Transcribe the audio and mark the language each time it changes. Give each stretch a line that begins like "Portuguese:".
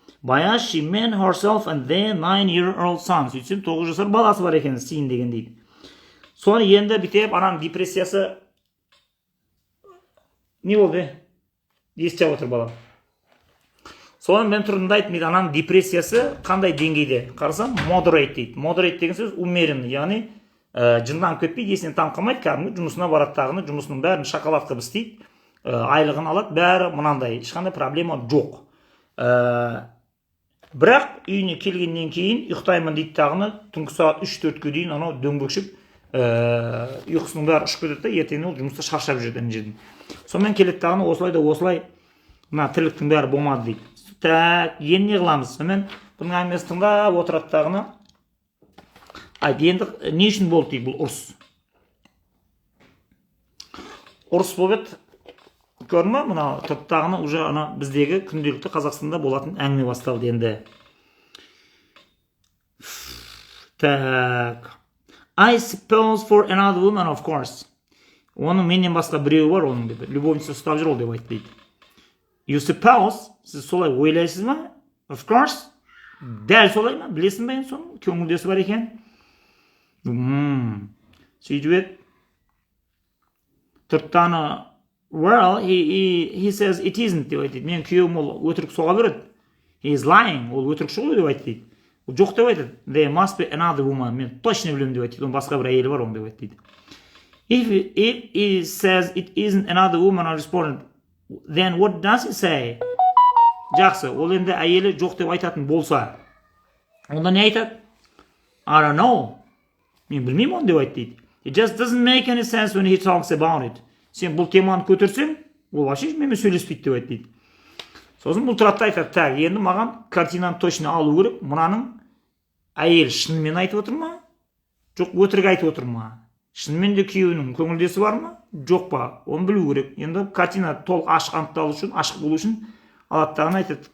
English: Баяғы she meant herself and their 9-year-old son.
Kazakh: Сөйтсем 9 жасар баласы бар екен, Син деген дейді. Соны енді бүйтіп ананың депрессиясы не болды? Естіп отыр бала. Соны мен тұрдымда айтып, ананың депрессиясы қандай деңгейде? Қарасам, moderate дейді. Moderate деген сөз умеренный, яғни жынданып кетпейді, есінен танып қалмайды, кәдімгі жұмысына барады тағыны, жұмысының бәрін шоколад қылып істейді, айлығын алады, бәрі мынандай, ешқандай проблема жоқ. Бірақ үйіне келгеннен кейін ұйықтаймын дейді тағыны, түнгі сағат 3-4-ке дейін анау дөңбекшіп ұйқысының бәрі ұшып кетеді де, ертеңіне ол жұмыста шаршап жүреді ана жерден. Сонымен келеді тағыны, осылай да осылай мына тірліктің бәрі болмады дейді. Так, енді не қыламыз? Сонымен бұның әңгімесін тыңдап отырады тағыны. Айт, енді не үшін болды дейді бұл ұрыс? Ұрыс болып еді. Көрдің ба? Мына тұрттағыны уже ана біздегі күнделікті Қазақстанда болатын әңгіме басталды енді. Так.
English: I suppose for another woman, of course.
Kazakh: Оның менен басқа біреуі бар, оның деп. Любовница ұстап жүр ол деп айтты дейді.
English: You suppose,
Kazakh: сіз солай ойлайсыз ма?
English: Of course.
Kazakh: Дәл солай ма? Білесің бе енді соның? Көңілдесі бар екен. Сөйтіп еді.
English: Тұрттаны, well, he says it isn't
Kazakh: деп айтты. Мен күйеуім ол өтірік соға береді.
English: He is lying.
Kazakh: Ол өтірік шығу деп айтты дейді. Ол жоқ деп айтады.
English: There must be another woman.
Kazakh: Мен точно білемін деп айтты. Оның басқа бір әйелі бар, оның деп айтты дейді.
English: If he says it isn't another woman, I responded, then what does he say?
Kazakh: Жақсы, ол енді әйелі жоқ деп айтатын болса, онда не айтады?
English: I don't know.
Kazakh: Мен білмеймін оны деп айтты дейді.
English: It just doesn't make any sense when he talks about it.
Kazakh: Сен бұл теманы көтерсең, ол вообще менімен сөйлеспейді деп айтты дейді. Сосын бұл тұрады айтады, так, енді маған картинаны точно алу керек. Мынаның әйел шынымен айтып отыр ма? Жоқ, өтірік айтып отыр ма? Шынымен де күйеуінің көңілдесі бар ма? Жоқ па? Оны білу керек. Енді картина толық ашық анықталу үшін, ашық болу үшін алаттағын айтады.